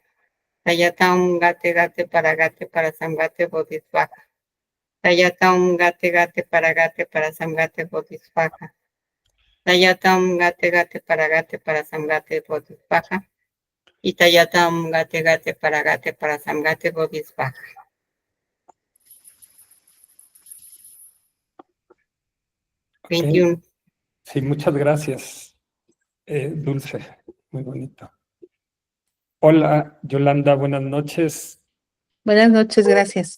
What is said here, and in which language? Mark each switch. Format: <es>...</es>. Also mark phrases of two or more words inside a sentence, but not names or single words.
<sa>Tayata gate para samgate bodhisattva. Tayata gate para samgate bodhisattva. Tayata gate para samgate bodhisattva. Y Tayata gate para samgate bodhisattva.</sa> <es>Okay. 21. Sí, muchas gracias, Dulce. Muy bonito. Hola, Yolanda, buenas noches. Buenas noches, gracias.</es>